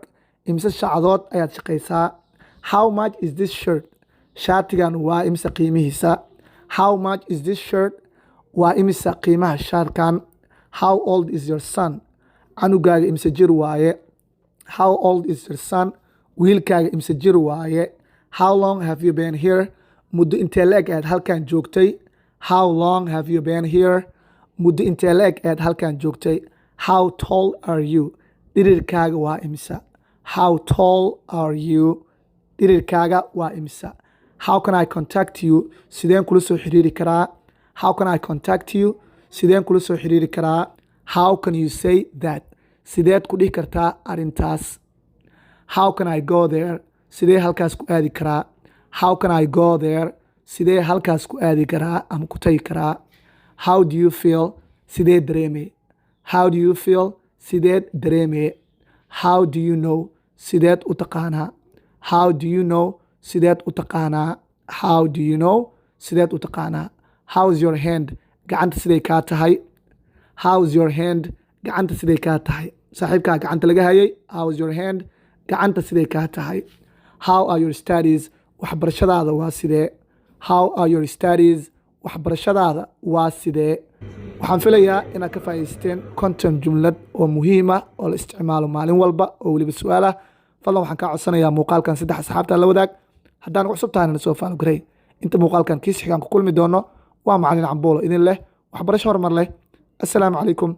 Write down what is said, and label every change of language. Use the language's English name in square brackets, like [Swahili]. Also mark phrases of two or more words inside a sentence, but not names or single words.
[Somali] Imise saacadood ayaad shaqaysaa? [English] How much is this shirt? [Somali] Shaatigan waa imise qiimihiisa? [English] How much is this shirt? [Somali] Waa imise qiimaha shaarkan? [English] How old is your son? [Somali] Canugaaga imise jir waaye? [English] How old is your son? [Somali] Wiilkaaga imise jir waaye? [English] How long have you been here? [Somali] Muddo intee la-eg aad halkan joogtay? [English] How long have you been here? [Somali] Muddo intee la-eg aad halkan joogtay? [English] How tall are you? [Somali] Dhirirkaaga waa imisa? [English] How tall are you? [Somali] Dhirirkaaga waa imisa? [English] How can I contact you? [Somali] Sideen kula soo xiriiri karaa? [English] How can I contact you? [Somali] Sideen kula soo xiriiri karaa? [English] How can you say that? [Somali] Sideed ku dhihi kartaa arrintaas? [English] How can I go there? [Somali] Sidee halkaas ku aadi karaa? [English] How can I go there? [Somali] Sidee halkaas ku aadi karaa ama ku tagi karaa? [English] How do you feel? [Somali] Sidee dareemay? [English] How do you feel? [Somali] Sideed dareemay? [English] How do you know? [Somali] Sideed u taqaanaa? [English] How do you know? [Somali] Sideed u taqaanaa? [English] How do you know? [Somali] Sideed u taqaanaa? [English] How is your hand? [Somali] Gacanta siday kaa tahay? [English] How is your hand? [Somali] Gacanta siday kaa tahay? Saaxiibkaa gacanta laga hayay. [English] How is your hand? [Somali] Gacanta siday kaa tahay? [English] How are your studies? [Somali] Waxbarashadaada waa sidee? [English] How are your studies? [Somali] Waxbarashadaada waa sidee? Waxaan filayaa inaad ka faa'iidaysteen konton jumlad oo muhiima oo la isticmaalo maalin walba oo weliba su'aala. Fadlan waxaan kaa codsanayaa muuqaalkan 3 asxaabta la wadaag. Haddaan cusub tahayna na soo faalo garay. Inta muuqaalkan kiis xigaan ku kulmi doono waa macallin Camboolo idin leh waxbarasho horumar leh.